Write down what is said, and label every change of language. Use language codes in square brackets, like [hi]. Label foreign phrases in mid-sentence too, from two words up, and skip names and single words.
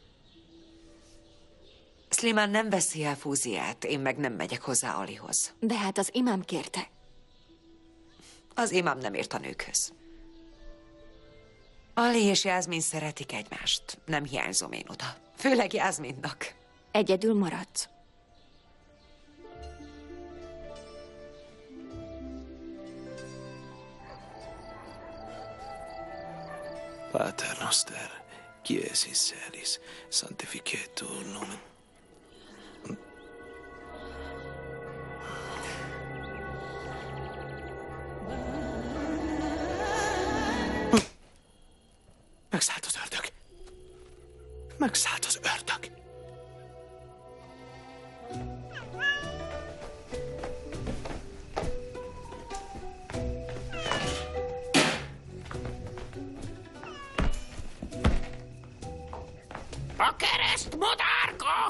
[hu] Slimán nem veszi el Fúziát, én meg nem megyek hozzá Alihoz. De hát az imám kérte. Az imám nem ért a nőkhöz. Ali és Jászmin szeretik egymást. Nem hiányzom én oda. Főleg Jászminnak. Egyedül maradsz. [la] Pater noster, qui es in celis, sanctificetur nomen. [hu] Megszállt az ördög. Megszállt az ördög. A kereszt, madárka!